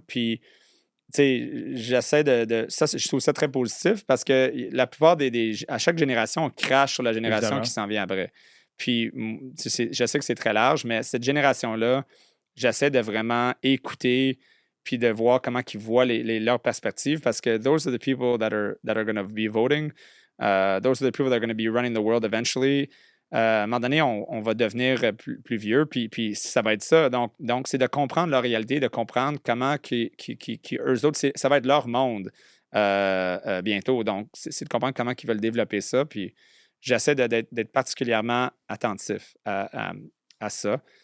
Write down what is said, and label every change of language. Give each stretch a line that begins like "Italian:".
French: Puis, tu sais, j'essaie je trouve ça très positif parce que la plupart à chaque génération, on crache sur la génération Évidemment. qui s'en vient après. Puis, je sais que c'est très large, mais cette génération-là, j'essaie de vraiment écouter puis de voir comment ils voient leurs perspectives parce que
English: those are the people that are going to be voting. Those are the people that are going to be running the world eventually.
French: À un moment donné, on va devenir plus vieux, puis ça va être ça. Donc, c'est de comprendre leur réalité, de comprendre comment eux autres, ça va être leur monde bientôt. Donc, c'est de comprendre comment ils veulent développer ça, puis j'essaie d'être particulièrement attentif à ça.